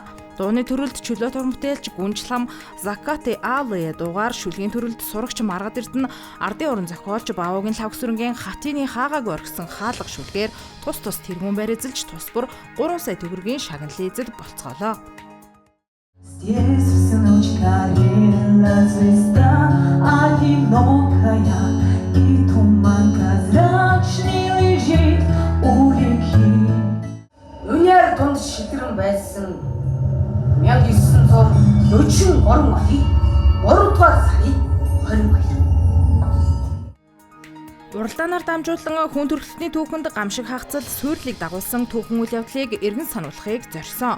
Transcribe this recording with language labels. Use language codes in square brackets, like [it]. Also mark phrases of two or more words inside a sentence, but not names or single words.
[mn] Дууны төрөлд чөлөө тур бүтээлч Гүнжлам Закаты Алле дуугаар шүлгийн төрөлд сурагч Маргад Эрдэнэ ардын уран зохиолч Баавуугийн лавгсүрэнгийн хатины хаагааг орхисон хаалга шүлгээр тус тэргүүн байр эзэлж тус бүр 3 сая төгрөгийн шагналын эзэд болцгоолоо. [ru] Здесь все ночь горела звезда одинокая, и туман прозрачный лежит у реки. [mn] Өнөр тунд шитгэн байсан 1943 он 3 дугаар сарын 22. Уралдаанаар дамжуулан хүн төрөлхтний түүхэнд гамшиг хагацал суйрлыг дагуулсан түүхэн үйл явдлыг эргэн сануулахыг зорьсон.